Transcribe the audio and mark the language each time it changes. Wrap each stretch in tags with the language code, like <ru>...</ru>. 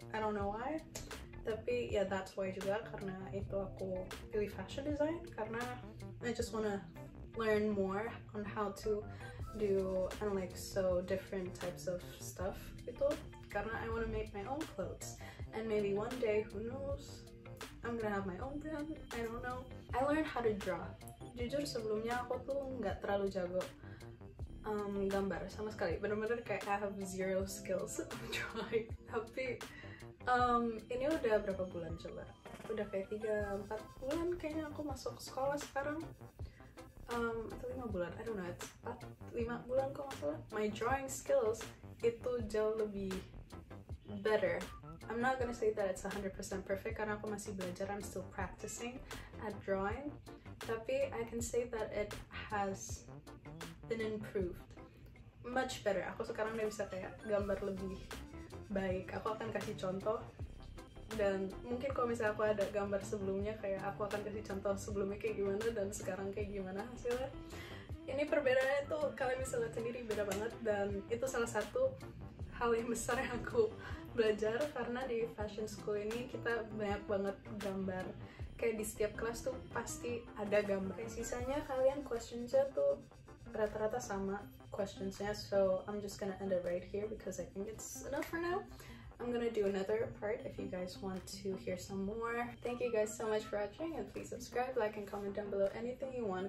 <en>I don't know why.</en> <id>Tapi ya</id> <en>that's why</en> <id>juga, karena itu aku pilih</id> <en>fashion design, karena I just wanna learn more on how to do and like sew different types of stuff</en> <id>gitu. Karena</id> <en>I wanna make my own clothes. and maybe one day, who knows, I'm gonna have my own brand. I don't know. I learned how to draw.</en> <id>Jujur sebelumnya aku tuh nggak terlalu jago gambar sama sekali. Bener-bener kayak</id> <en>I have zero skills of drawing.</en> <id>Tapi ini udah berapa bulan coba? Udah kayak 3-4 bulan kayaknya aku masuk sekolah sekarang. Atau 5 bulan,</id> <en>I don't know, it's</en> <id>4-5 bulan kok nggak salah.</id> <en>My drawing skills</en> <id>itu jauh lebih</id> <en>better. I'm not gonna say that it's 100% perfect</en> <id>karena aku masih belajar,</id> <en>I'm still practicing at drawing.</en> <id>Tapi</id> <en>I can say that it has been improved, much better.</en> <id>Aku sekarang udah bisa kayak gambar lebih baik. Aku akan kasih contoh, dan mungkin kalau misalnya aku ada gambar sebelumnya, kayak aku akan kasih contoh sebelumnya kayak gimana dan sekarang kayak gimana hasilnya. Ini perbedaannya tuh kalian bisa lihat sendiri, beda banget, dan itu salah satu hal yang besar yang aku belajar karena di fashion school ini kita banyak banget gambar. Kayak di setiap kelas tuh pasti ada gambar. Sisanya kalian questionsnya tuh rata-rata sama questionsnya,</id> <en>so I'm just gonna end it right here because I think it's enough for now. I'm gonna do another part if you guys want to hear some more. Thank you guys so much for watching, and please subscribe, like, and comment down below anything you want.</en>